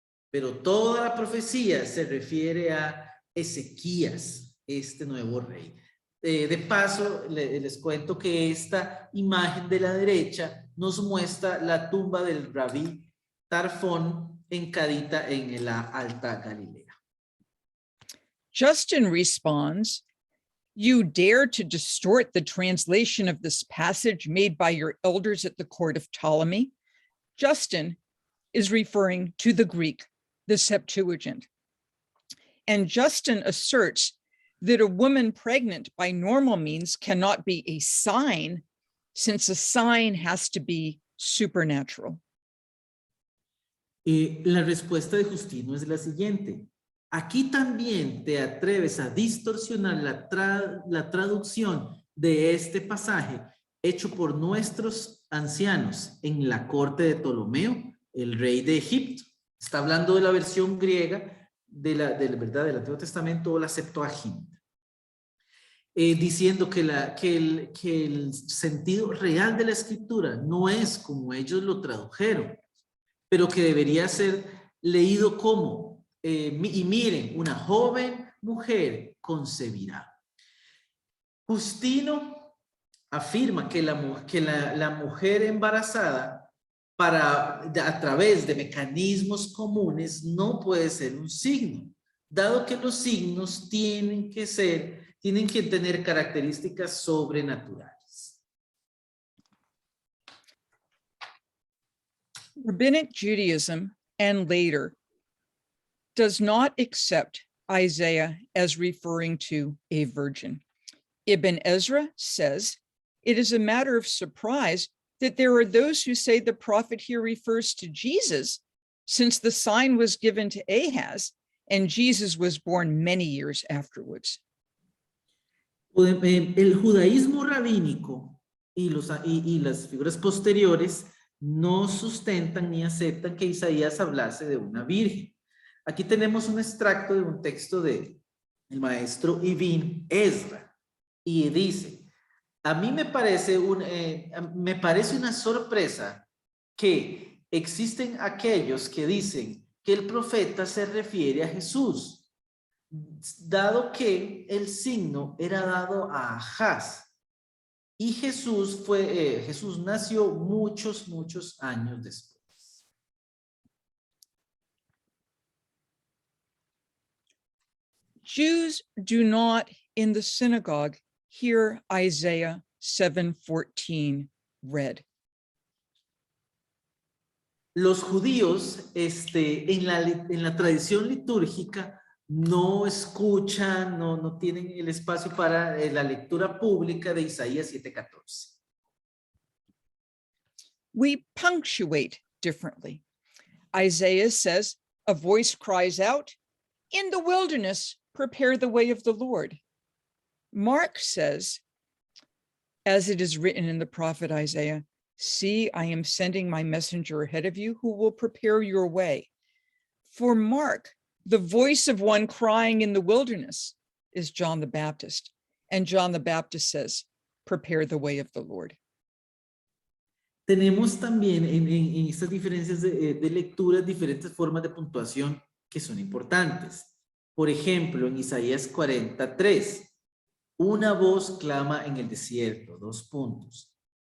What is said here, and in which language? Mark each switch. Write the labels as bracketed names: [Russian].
[Spanish] Pero toda la profecía se refiere a Ezequías, este nuevo rey. De paso, les cuento que esta imagen de la derecha nos muestra la tumba del rabí Tarfón encadita en la Alta Galilea. [English] Justin responds, "You dare to distort the translation of this passage made by your elders at the court of Ptolemy?" Justin is referring to the Greek, the Septuagint. And Justin asserts that a woman pregnant by normal means cannot be a sign, since a sign has to be supernatural. [Spanish] La respuesta de Justino es la siguiente. Aquí también te atreves a distorsionar la traducción de este pasaje hecho por nuestros ancianos en la corte de Ptolomeo, el rey de Egipto. Está hablando de la versión griega del Antiguo Testamento o la Septuaginta. Diciendo que el sentido real de la escritura no es como ellos lo tradujeron, pero que debería ser leído como, y miren, una joven mujer concebirá. Justino afirma que la mujer embarazada a través de mecanismos comunes no puede ser un signo, dado que los signos tienen que tener características sobrenaturales. [English] Rabbinic Judaism, and later, does not accept Isaiah as referring to a virgin. Ibn Ezra says, "It is a matter of surprise that there are those who say the prophet here refers to Jesus, since the sign was given to Ahaz and Jesus was born many years afterwards." [Spanish] El judaísmo rabínico y las figuras posteriores no sustentan ni aceptan que Isaías hablase de una virgen. Aquí tenemos un extracto de un texto del maestro Ibn Ezra y dice: a mí me parece una sorpresa que existen aquellos que dicen que el profeta se refiere a Jesús, dado que el signo era dado a Ahaz y Jesús nació muchos años después. [English] Jews do not in the synagogue hear Isaiah 7:14 read. [Spanish] Los judíos en la tradición litúrgica no escuchan, no tienen el espacio para la lectura pública de Isaías 7:14. [English] We punctuate differently. Isaiah says, "A voice cries out, 'In the wilderness, prepare the way of the Lord.' Mark says, as it is written in the prophet Isaiah, 'See, I am sending my messenger ahead of you who will prepare your way.' For Mark, the voice of one crying in the wilderness is John the Baptist. And John the Baptist says, 'Prepare the way of the Lord.'" [Spanish] Tenemos también en estas diferencias de lectura diferentes formas de puntuación que son importantes. Por ejemplo, en Isaías 43, una voz clama en el desierto, 2 puntos.